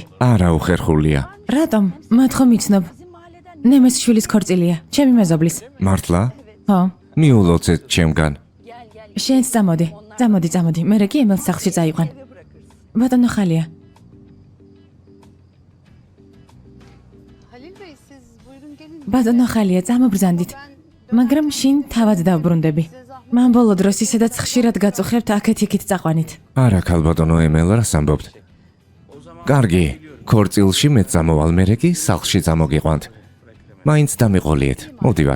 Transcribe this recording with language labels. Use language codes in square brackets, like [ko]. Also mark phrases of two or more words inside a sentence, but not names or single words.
[ka] არა უხერხულია. რატომ? მათ ხომ იცნობ? ნემეს შვილის ქორწილია, ჩემი მეზობლის. მართლა? ხო, მიულოცეთ ჩემგან. შენც წამოდი. წამოდი, მერე კი ემელს სახლში წაიყვან. ბატონო ხალია, [tr] Halil Bey siz buyurun gelin. [ka] ბატონო ხალია, წამობრძანდით. მაგრამ შინ თავად დავბრუნდები. მან ბოლო დროს ისედაც ხშირად გაწუხებთ აქეთ-იქით წაყვანით. არა, ქალბატონო ემელ, რას ამბობთ? კარგი, ქორწილში მე წამოვალ, მერე კი სახლში წამოგიყვანთ. მაინც დამიყოლიეთ, მოვდივარ.